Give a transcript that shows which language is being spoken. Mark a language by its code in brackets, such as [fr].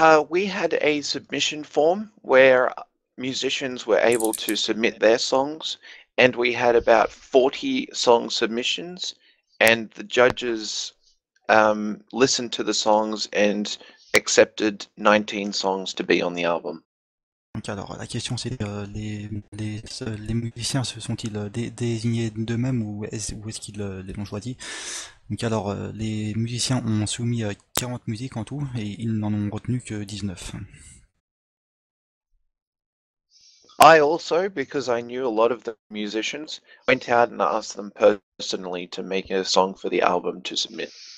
[en] We had a submission form where musicians were able to submit their songs, and we had about 40 song submissions, and the judges listened to the songs and accepted 19 songs to be on the album. [fr] Donc alors la question c'est les musiciens se sont-ils désignés d'eux-mêmes ou est-ce qu'ils les ont choisis? Donc alors les musiciens ont soumis 40 musiques en tout et ils n'en ont retenu que 19. [en] I also, because I knew a lot of the musicians, went out and asked them personally to make a song for the album to submit.